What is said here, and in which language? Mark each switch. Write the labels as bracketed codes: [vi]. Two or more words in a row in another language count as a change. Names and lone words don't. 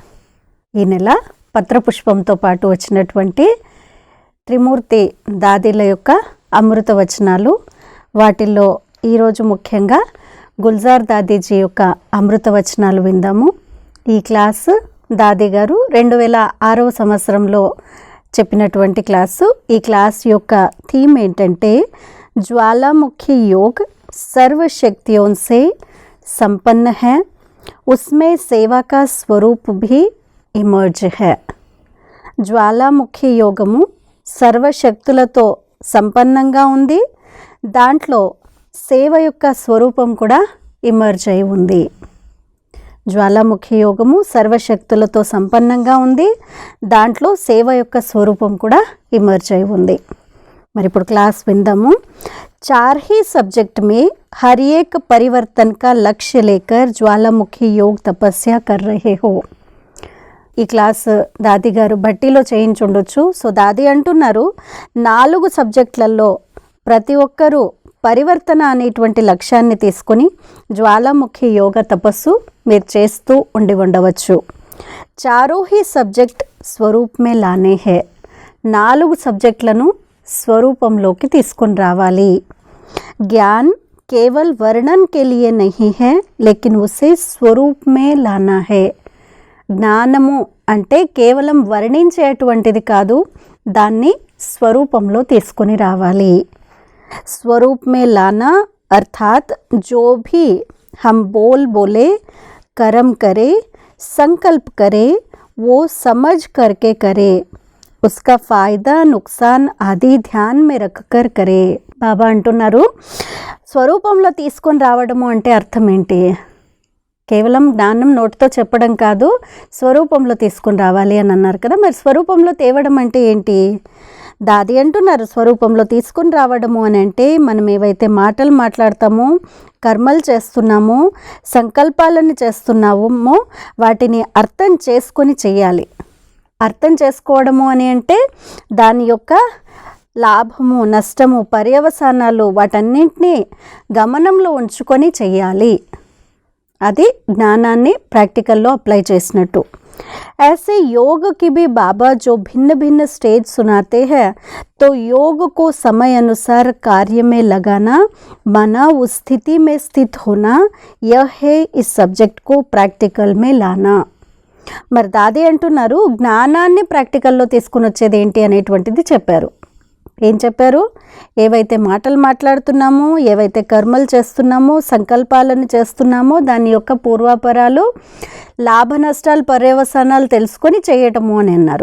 [te] ఈ నెల పత్రపుష్పంతో పాటు వచ్చినటువంటి త్రిమూర్తి దాదీల యొక్క అమృత వచనాలు. వాటిల్లో ఈరోజు ముఖ్యంగా గుల్జార్ దాదీజీ యొక్క అమృత వచనాలు విందాము. ఈ క్లాసు దాదీ గారు 2006వ సంవత్సరంలో చెప్పినటువంటి క్లాసు. ఈ క్లాస్ యొక్క థీమ్ ఏంటంటే [hi] ज्वालामुखी योग सर्वशक्तियों से संपन्न है, उसमें सेवा का स्वरूप भी इमर्ज है. [te] జ్వాలాముఖి యోగము సర్వశక్తులతో సంపన్నంగా ఉంది, దాంట్లో సేవ యొక్క స్వరూపం కూడా ఇమర్జ్ అయి ఉంది. జ్వాలాముఖి యోగము సర్వశక్తులతో సంపన్నంగా ఉంది, దాంట్లో సేవ యొక్క స్వరూపం కూడా ఇమర్జ్ అయి ఉంది. మరి ఇప్పుడు క్లాస్ విందాము. [hi] 4 ही सब्जेक्ट में हर एक परिवर्तन का लक्ष्य लेकर ज्वालामुखी योग तपस्या कर रहे हो. [te] ఈ క్లాస్ దాది గారు బట్టీలో చేయించుండొచ్చు. సో దాది అంటున్నారు 4 సబ్జెక్టులలో ప్రతి ఒక్కరూ పరివర్తన అనేటువంటి లక్ష్యాన్ని తీసుకొని జ్వాలాముఖి యోగ తపస్సు మీరు చేస్తూ ఉండవచ్చు. [hi] 4 ही सब्जेक्ट स्वरूप में लाने है. [te] 4 సబ్జెక్టులను స్వరూపంలోకి తీసుకొని రావాలి. [hi] ज्ञान केवल वर्णन के लिए नहीं है, लेकिन उसे स्वरूप में लाना है. [te] జ్ఞానము అంటే కేవలం వర్ణించేటువంటిది కాదు, దాన్ని స్వరూపంలో తీసుకొని రావాలి. [hi] स्वरूप में लाना अर्थात् जो भी हम बोले कर्म करे संकल्प करे वो समझ करके करे, उसका फ़ायदा नुकसान आदि ध्यान में रखकर करे. [te] బాబా అంటున్నారు స్వరూపంలో తీసుకొని రావడము అంటే అర్థం ఏంటి? కేవలం జ్ఞానం నోటితో చెప్పడం కాదు, స్వరూపంలో తీసుకొని రావాలి అని అన్నారు కదా. మరి స్వరూపంలో తేవడం అంటే ఏంటి? దాది అంటున్నారు స్వరూపంలో తీసుకొని రావడము అని అంటే మనం ఏవైతే మాటలు మాట్లాడతామో, కర్మలు చేస్తున్నామో, సంకల్పాలను చేస్తున్నామో వాటిని అర్థం చేసుకొని చెయ్యాలి. అర్థం చేసుకోవడము అని అంటే దాని యొక్క లాభము నష్టము పర్యవసానాలు వాటన్నింటినీ గమనంలో ఉంచుకొని చెయ్యాలి. అది జ్ఞానాన్ని ప్రాక్టికల్లో అప్లై చేసినట్టు. [hi] ऐसे योग की भी बाबा जो भिन्न भिन्न स्टेज सुनाते हैं, तो योग को समय अनुसार कार्य में लगाना माना उस स्थिति में स्थित होना, यह है इस सब्जेक्ट को प्रैक्टिकल में लाना. [te] మరి దాది అంటున్నారు జ్ఞానాన్ని ప్రాక్టికల్లో తీసుకుని వచ్చేది ఏంటి అనేటువంటిది చెప్పారు. ఏం చెప్పారు? ఏవైతే మాటలు మాట్లాడుతున్నామో, ఏవైతే కర్మలు చేస్తున్నామో, సంకల్పాలను చేస్తున్నామో దాని యొక్క పూర్వాపరాలు లాభ నష్టాలు పర్యవసానాలు తెలుసుకొని చేయటము అని అన్నారు.